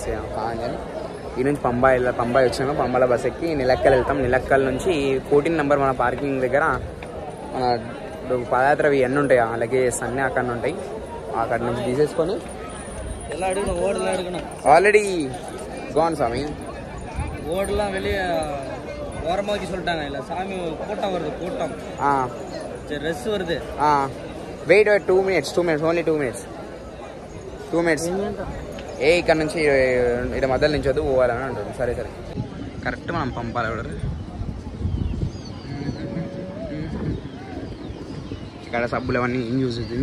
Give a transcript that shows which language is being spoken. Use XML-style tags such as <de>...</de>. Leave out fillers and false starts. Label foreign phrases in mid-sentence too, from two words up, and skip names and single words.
<te>స్నానం చేయాలి. ఈ నుంచి పంబాయి వచ్చినాము. పంబాల బస్ ఎక్కి నిలక్కల్ వెళ్తాం. నిలక్కల్ నుంచి 14 నెంబర్ మన పార్కింగ్ దగ్గర మన పాదయాత్ర ఇవన్నీ ఉంటాయి. లగేజెస్ అన్నీ అక్కడ ఉంటాయి. అక్కడ నుంచి తీసేసుకొని</te> <en>already gone</en> <te>స్వామి</te> <ta>ஓடல வெளியே ஓரமாக்கி சொல்லிட்டாங்க. இல்லை சாமி கூட்டம் வருது கூட்டம். சரி ரெஸ் வருது.</ta> <en>wait 2 minutes only 2 minutes</en> <te>ఇక్కడ నుంచి ఇక్కడ మధ్యలో నుంచి వద్దు పోవాలని అంటుంది. సరే కరెక్ట్ మనం పంపాలి. ఇక్కడ సబ్బులు అవన్నీ ఏం యూజ్ అవుతుంది.</te>